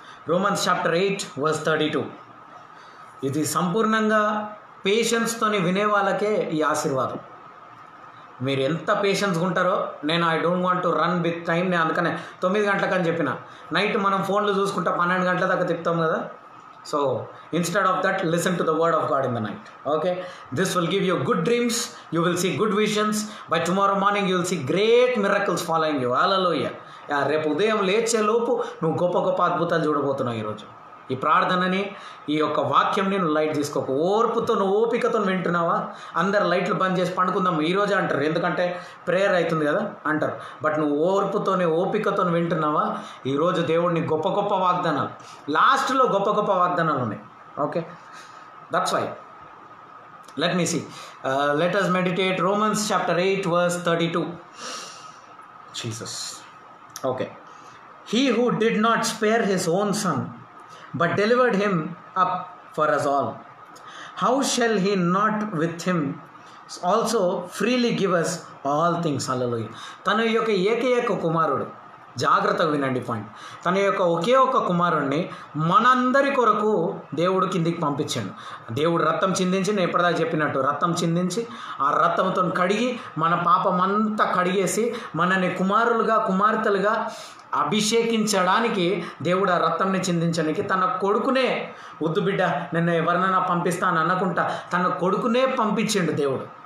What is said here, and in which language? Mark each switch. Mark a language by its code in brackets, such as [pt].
[te] Romans chapter 8 verse 32. ఇది సంపూర్ణంగా పేషెన్స్తోని వినే వాళ్ళకే ఈ ఆశీర్వాదం. మీరు ఎంత పేషెన్స్గా ఉంటారో, నేను [en] I don't want to run with time, [te] నేను అందుకనే 9 గంటలకని చెప్పిన. నైట్ మనం ఫోన్లు చూసుకుంటా 12 గంటల దాకా తిప్పుతాం కదా. [en] So instead of that, listen to the word of God in the night. Okay, this will give you good dreams, you will see good visions. By tomorrow morning you will see great miracles following you. Hallelujah. [te] రేపు ఉదయం లేచే లోపు నువ్వు గొప్ప గొప్ప అద్భుతాలు చూడబోతున్నావు. ఈరోజు ఈ ప్రార్థనని, ఈ యొక్క వాక్యంని నువ్వు లైట్ తీసుకోకు. ఓర్పుతో నువ్వు ఓపికతో వింటున్నావా? అందరు లైట్లు బంద్ చేసి పండుకుందాం ఈరోజే అంటారు, ఎందుకంటే ప్రేయర్ అవుతుంది కదా అంటారు. బట్ నువ్వు ఓర్పుతోనే ఓపికతో వింటున్నావా? ఈరోజు దేవుడిని గొప్ప గొప్ప వాగ్దానాలు, లాస్ట్లో గొప్ప గొప్ప వాగ్దానాలు ఉన్నాయి. [en] Okay, that's why. Let me see, let us meditate Romans chapter 8 verse 32. Jesus. Okay. He who did not spare his own son but delivered him up for us all, how shall he not with him also freely give us all things? Hallelujah. [te] తన యొక్క ఏకైక కుమారుడు, జాగ్రత్తగా వినండి point, తన యొక్క ఒకే ఒక్క కుమారుణ్ణి మనందరి కొరకు దేవుడు కిందికి పంపించాడు. దేవుడు రక్తం చిందించి, నేను ఎప్పటిదాకా చెప్పినట్టు రక్తం చిందించి, ఆ రక్తంతో కడిగి మన పాపమంతా కడిగేసి మనని కుమారులుగా కుమార్తెలుగా అభిషేకించడానికి దేవుడు ఆ రక్తంని చిందించడానికి తన కొడుకునే, వద్దు బిడ్డ నేను ఎవరినైనా పంపిస్తాను అనుకుంటా, తన కొడుకునే పంపించిండు దేవుడు.